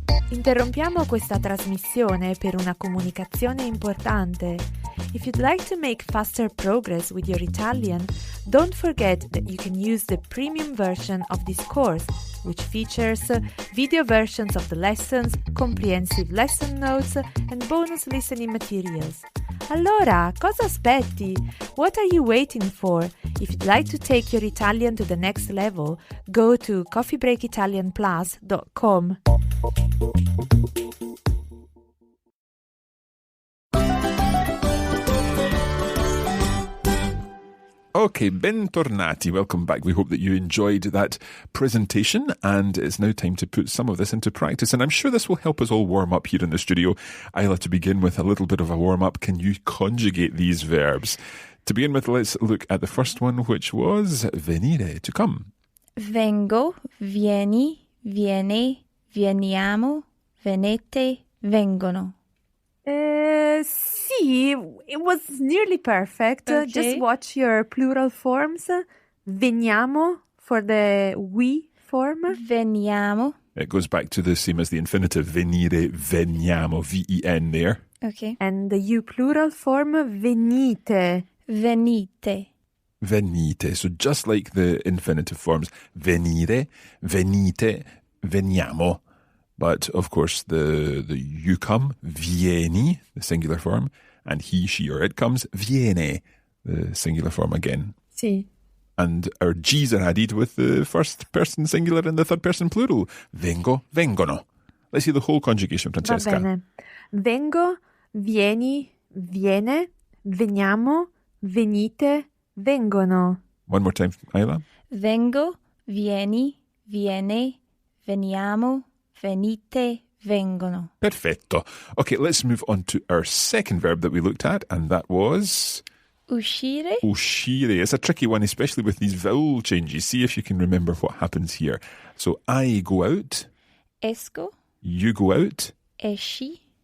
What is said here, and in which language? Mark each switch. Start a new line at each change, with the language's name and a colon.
Italian: Interrompiamo questa trasmissione per una comunicazione importante.
English: If you'd like to make faster progress with your Italian, don't forget that you can use the premium version of this course, which features video versions of the lessons, comprehensive lesson notes, and bonus listening materials.
Italian: Allora, cosa aspetti?
English: What are you waiting for? If you'd like to take your Italian to the next level, go to coffeebreakitalianplus.com.
Italian: Okay, bentornati.
English: Welcome back. We hope that you enjoyed that presentation, and it's now time to put some of this into practice. And I'm sure this will help us all warm up here in the studio. Isla, to begin with a little bit of a warm-up, can you conjugate these verbs? To begin with, let's look at the first one, which was venire, to come.
Italian: Vengo, vieni, viene, veniamo, venete, vengono.
English: Sì, it was nearly perfect. Okay. Just watch your plural forms. Veniamo for the we form.
Italian: Veniamo,
English: It goes back to the same as the infinitive, venire, veniamo, V-E-N there. Okay. And the you plural form, venite.
Italian: Venite.
English: Venite. So just like the infinitive forms, venire, venite, veniamo. But of course, the you come, vieni, the singular form, and he, she, or it comes, viene, the singular form again.
Italian: Sì.
English: And our G's are added with the first person singular and the third person plural. Vengo, vengono. Let's see the whole conjugation, Francesca.
Italian: Va bene. Vengo, vieni, viene, veniamo, venite, vengono.
English: One more time, Isla.
Italian: Vengo, vieni, viene, veniamo, venite, vengono. Perfetto.
English: Okay, let's move on to our second verb that we looked at, and that was...
Italian: Uscire. Uscire.
English: It's a tricky one, especially with these vowel changes. See if you can remember what happens here. So I go out.
Italian: Esco.
English: You go out.
Italian: Esci.